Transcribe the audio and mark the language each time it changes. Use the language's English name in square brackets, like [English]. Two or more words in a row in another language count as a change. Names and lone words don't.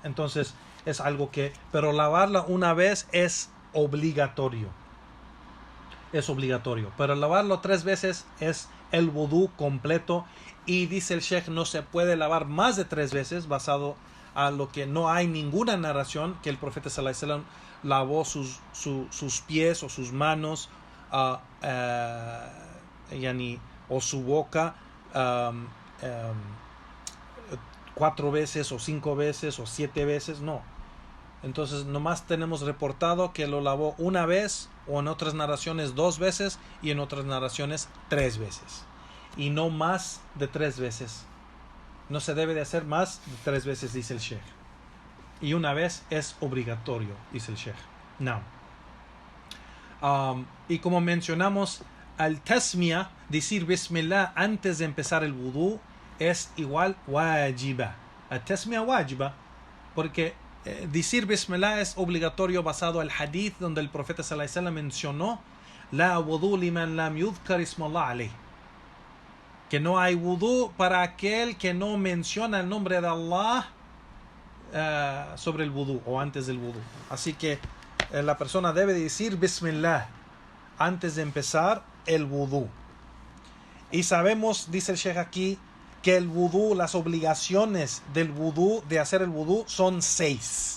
[Spanish] Entonces es algo pero lavarla una vez es obligatorio. Es obligatorio. Pero lavarlo 3 veces es el wudú completo. Y dice el Sheikh, no se puede lavar más de 3 veces, basado a lo que no hay ninguna narración que el profeta [Arabic] صلى الله عليه وسلم [Spanish] lavó sus pies o sus manos o su boca 4 veces o 5 veces o 7 veces, no. Entonces nomás tenemos reportado que lo lavó una vez, o en otras narraciones 2 veces, y en otras narraciones 3 veces, y no más de 3 veces. No se debe de hacer más de 3 veces, dice el Sheikh, y una vez es obligatorio, dice el Sheikh. Now, y como mencionamos, [Arabic] التسمية, [Spanish] decir Bismillah antes de empezar el wudú, es igual wajiba. [Arabic] التسمية واجبة, [Spanish] porque decir Bismillah es obligatorio basado al hadith donde el profeta [Arabic] صلى الله عليه وسلم [Spanish] mencionó [Arabic] لا وضوء لمن لم يذكر اسم الله عليه, [Spanish] que no hay wudú para aquel que no menciona el nombre de Allah sobre el wudú o antes del wudú. Así que la persona debe decir Bismillah antes de empezar el wudú. Y sabemos, dice el Sheikh aquí, que el wudú, las obligaciones del wudú, de hacer el wudú, son 6.